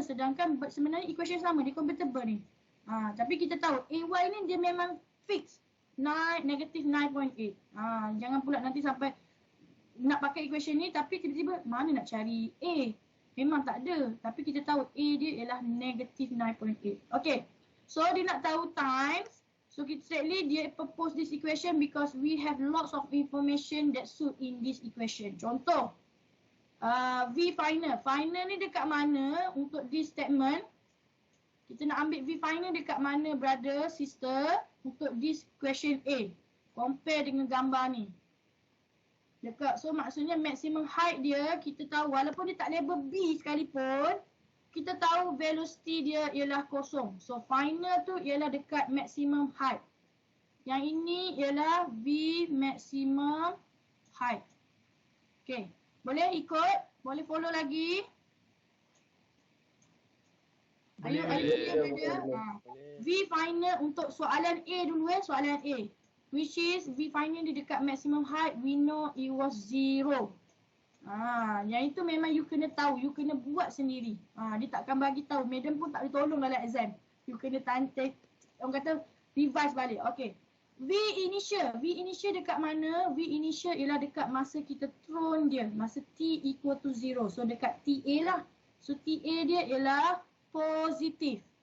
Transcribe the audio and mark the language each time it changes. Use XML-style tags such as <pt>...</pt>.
<ms>Sedangkan sebenarnya equation sama. Dia convertible ni. Tapi kita tahu Ay ni dia memang fix. Negative 9.8. Jangan pula nanti sampai nak pakai equation ni tapi tiba-tiba mana nak cari A. Memang tak ada. Tapi kita tahu A dia ialah negative 9.8. Okay. So dia nak tahu times.</ms> <en>So kita straightly dia propose this equation because we have lots of information that suit in this equation.</en> <ms>Contoh. V final. Final ni dekat mana untuk</ms> <en>this statement?</en> <ms>Kita nak ambil V final dekat mana brother, sister? Untuk</ms> <en>this question</en> <ms>A. Compare dengan gambar ni. Dekat, so maksudnya maximum height dia, kita tahu walaupun dia tak label B sekalipun, kita tahu velocity dia ialah kosong. So final tu ialah dekat maximum height. Yang ini ialah V maximum height. Okay. Boleh ikut? Boleh follow lagi? Ayo dia. V final untuk soalan A dulu soalan A.</ms> <en>Which is V final</en> <ms>dia dekat</ms> <en>maximum height, we know it was 0.</en> <ms>Yang itu memang you kena tahu, you kena buat sendiri. Dia takkan bagi tahu, madam pun tak boleh tolong dalam exam. You kena orang kata revise balik. Okay. V initial dekat mana? V initial ialah dekat masa kita thrown dia, masa T equal to 0. So dekat TA lah. So TA dia ialah positif.</ms>